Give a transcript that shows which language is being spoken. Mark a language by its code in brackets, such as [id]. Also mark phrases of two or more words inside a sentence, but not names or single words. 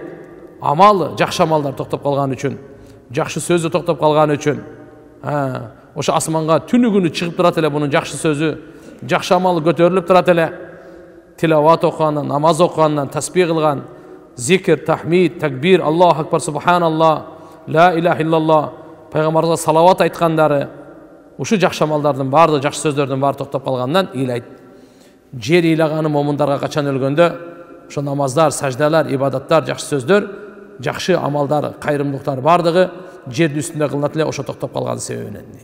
[ky] Амалы, жакшы амалдар токтоп калган үчүн, жакшы сөзү токтоп калган үчүн. Ошо асманга түнү күнү чыгып турат эле бунун жакшы сөзү, жакшы амалы көтөрүлүп турат эле. Тилават окугандан, намаз окугандан, тасбих кылган, зикр, тахмид, [ar] تكبير، الله أكبر، سبحان الله، لا إله إلا الله, [ky] пайгамбарга салават айткандары, ушу жакшы амалдардын баардыгы, жакшы сөздөрдүн баары токтоп калгандан ыйлайт. Жер ыйлаганы момундарга качан өлгөндө, ошо намаздар, саждалар, ибадаттар, жакшы сөздөр, жакшы амалдар, кайрымдуулуктар баардыгы жердин үстүндө кылынат эле, ошо токтоп калган себебинен.